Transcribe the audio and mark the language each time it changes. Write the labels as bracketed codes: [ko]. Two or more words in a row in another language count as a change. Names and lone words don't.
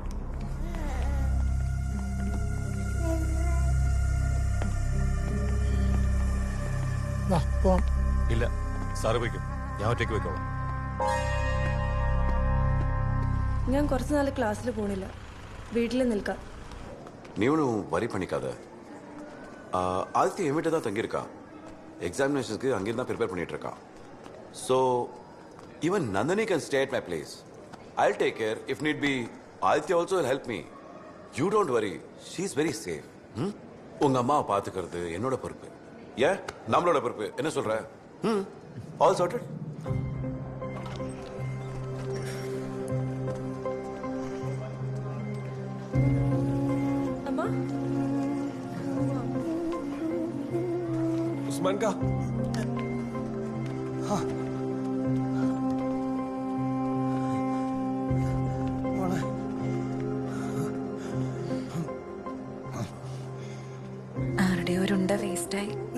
[ml] ഇല്ല, സാറ് വയ്ക്കും, ഞാൻ ഒറ്റയ്ക്ക് വെക്കോളാം. ഞാൻ കുറച്ച് നാൾ ക്ലാസ്സിൽ പോണില്ല, വീട്ടിൽ നിൽക്കാം. [ta] நீ ஒன்றும் வரி பண்ணிக்காத. ஆதித்யா என்கிட்ட தான் தங்கியிருக்கான். எக்ஸாமினேஷனுக்கு அங்கே தான் ப்ரிப்பேர் பண்ணிட்டு இருக்கான். [en] So even Nandini can stay at my place. I'll take care. If need be Aditya also will help me. You don't worry, she is very safe. [ta] உங்க அம்மாவை பார்த்துக்கிறது என்னோட பொறுப்பு. ஏன் நம்மளோட பொறுப்பு, என்ன சொல்ற? [en] all sorted. [hi] उस्मान का [ml] ആരുടെ ഒരുണ്ട വേസ്റ്റായി.